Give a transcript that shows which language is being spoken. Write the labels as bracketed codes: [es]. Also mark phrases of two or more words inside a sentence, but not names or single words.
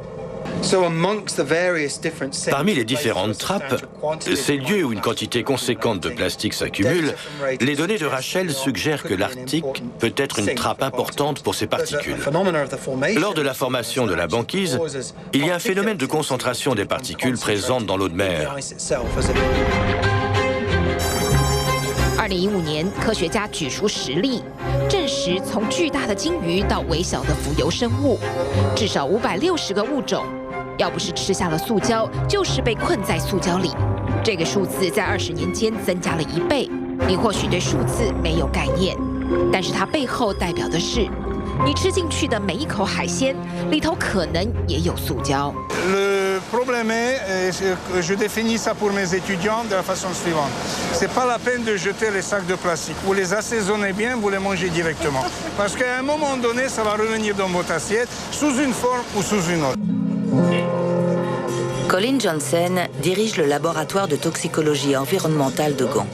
[fr] Parmi les différentes trappes, ces lieux où une quantité conséquente de plastique s'accumule, les données de Rachel suggèrent que l'Arctique peut être une trappe importante pour ces particules. Lors de la formation de la banquise, il y a un phénomène de concentration des particules présentes dans l'eau de mer. [zh] 2015 年，科学家举出实例，证实从巨大的鲸鱼到微小的浮游生物，至少560个物种，要不是吃下了塑胶，就是被困在塑胶里。这个数字在20年间增加了1倍。你或许对数字没有概念，但是它背后代表的是，你吃进去的每一口海鲜里头可能也有塑胶。 [fr] Le problème est, je définis ça pour mes étudiants de la façon suivante. C'est pas la peine de jeter les sacs de plastique. Vous les assaisonnez bien, vous les mangez directement. Parce qu'à un moment donné, ça va revenir dans votre assiette sous une forme ou sous une autre. Colin Johnson dirige le laboratoire de toxicologie environnementale de Gand.